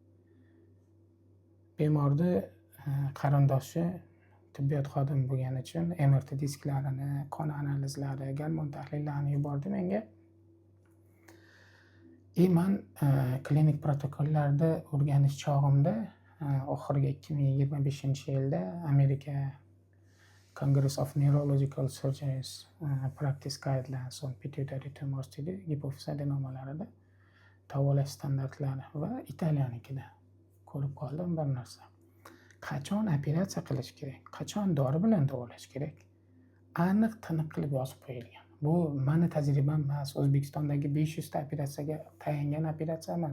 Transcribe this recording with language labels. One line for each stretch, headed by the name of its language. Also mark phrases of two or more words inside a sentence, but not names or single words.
Uzbek: Bemorni qarindoshi tibbiyot xodimi bo'lgani uchun MRT disklarini, qon analizlari, gormon tahlillarini yubordi menga. Men klinik protokollarda o'rganish chog'imda oxirgi 2025-yilda Amerika Congress of Neurological Surgeons Practice Guidelines on Pituitary Tumors dedi, gipofiz adenomalarida davolash standartlari va Italiyanikida ko'rib qoldim bir narsa. Qachon operatsiya qilish kerak, qachon dori bilan davolash kerak, aniq tiniq qilib yozib qo'yilgan. Bu meni tajribam emas, O'zbekistondagi 500 ta operatsiyaga tayangan operatsiya emas.